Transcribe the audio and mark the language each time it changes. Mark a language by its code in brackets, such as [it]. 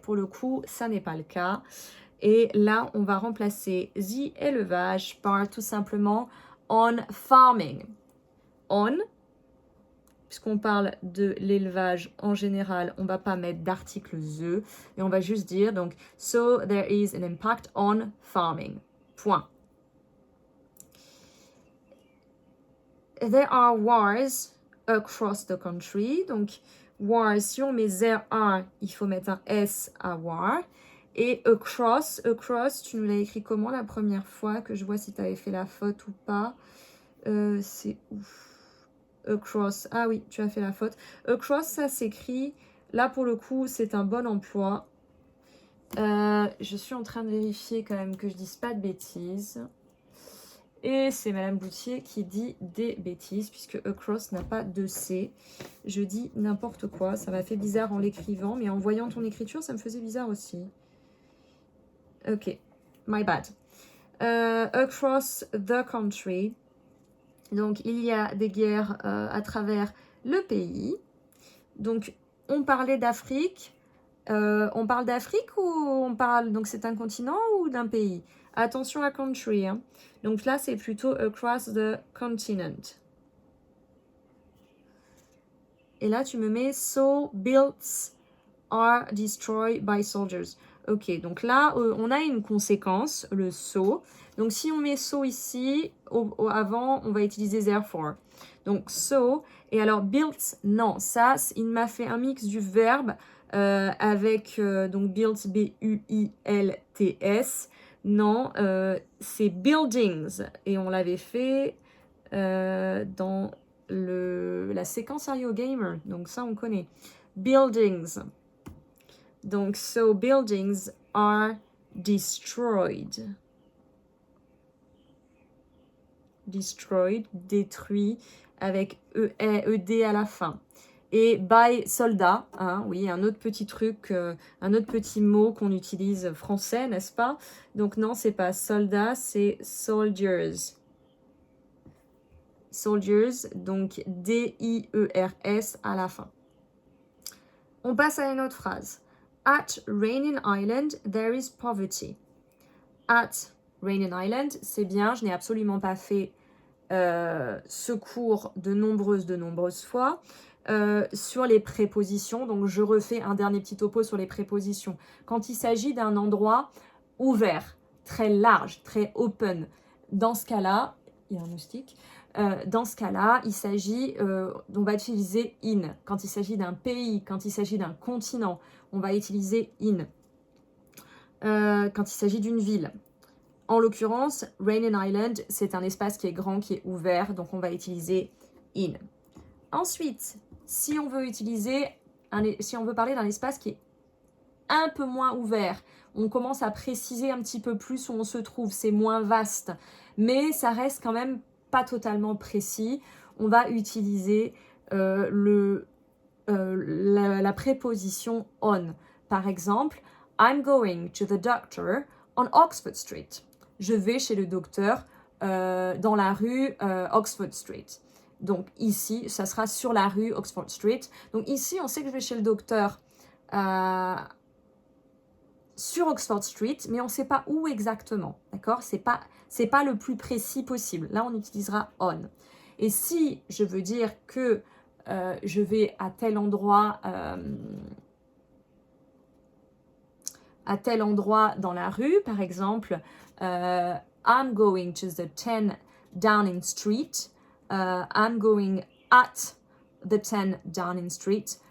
[fr] Pour le coup, ça n'est pas le cas. Et là, on va remplacer the élevage par tout simplement [en] on farming. [fr] On, puisqu'on parle de l'élevage en général, on ne va pas mettre d'article the, et on va juste dire, donc, [en] so there is an impact on farming. [fr] Point. [en] There are wars across the country. [fr] Donc, wars, si on met [en] there are, [fr] il faut mettre un S à war. Et across, tu nous l'as écrit comment la première fois, que je vois si tu avais fait la faute ou pas. C'est ouf. Across, ah oui, tu as fait la faute. Across, ça s'écrit, là pour le coup, c'est un bon emploi. Je suis en train de vérifier quand même que je dise pas de bêtises. Et c'est Madame Boutier qui dit des bêtises, puisque across n'a pas de C. Je dis n'importe quoi, ça m'a fait bizarre en l'écrivant, mais en voyant ton écriture, ça me faisait bizarre aussi. [en] Ok, my bad. Across the country. [fr] Donc, il y a des guerres à travers le pays. Donc, on parlait d'Afrique. On parle d'Afrique ou on parle... Donc, c'est un continent ou d'un pays? Attention à country. Hein. Donc là, c'est plutôt [en] across the continent. [fr] Et là, tu me mets [en] so builds are destroyed by soldiers. [fr] Ok, donc là, on a une conséquence, le so. Donc si on met so ici, avant, on va utiliser therefore. Donc so, et alors built, non, ça, il m'a fait un mix du verbe avec donc built, B-U-I-L-T-S. Non, c'est buildings. Et on l'avait fait dans la séquence [en] Are You a Gamer. [fr] Donc ça, on connaît. Buildings. Donc, [en] so buildings are destroyed. [fr] Destroyed, détruit, avec ED à la fin. Et by soldat, hein, oui, un autre petit truc, un autre petit mot qu'on utilise français, n'est-ce pas? Donc non, c'est pas soldat, c'est soldiers. Soldiers, donc D-I-E-R-S à la fin. On passe à une autre phrase. [en] At Rainin Island, there is poverty. At Rainin Island, [fr] c'est bien, je n'ai absolument pas fait ce cours de nombreuses fois. Sur les prépositions, donc je refais un dernier petit topo sur les prépositions. Quand il s'agit d'un endroit ouvert, très large, très open, dans ce cas-là, il y a un moustique, dans ce cas-là, il s'agit, on va utiliser in. Quand il s'agit d'un pays, quand il s'agit d'un continent, on va utiliser in. Quand il s'agit d'une ville. En l'occurrence, Rainin Island, c'est un espace qui est grand, qui est ouvert, donc on va utiliser in. Ensuite, si on veut parler d'un espace qui est un peu moins ouvert, on commence à préciser un petit peu plus où on se trouve, c'est moins vaste, mais ça reste quand même pas totalement précis. On va utiliser la préposition on. Par exemple, [en] I'm going to the doctor on Oxford Street. [fr] Je vais chez le docteur dans la rue Oxford Street. Donc ici, ça sera sur la rue Oxford Street. Donc ici, on sait que je vais chez le docteur sur Oxford Street, mais on ne sait pas où exactement. D'accord? C'est pas le plus précis possible. Là, on utilisera on. Et si je veux dire que je vais à tel endroit dans la rue, par exemple, [en] I'm going to the 10 Downing Street. I'm going at the 10 Downing Street.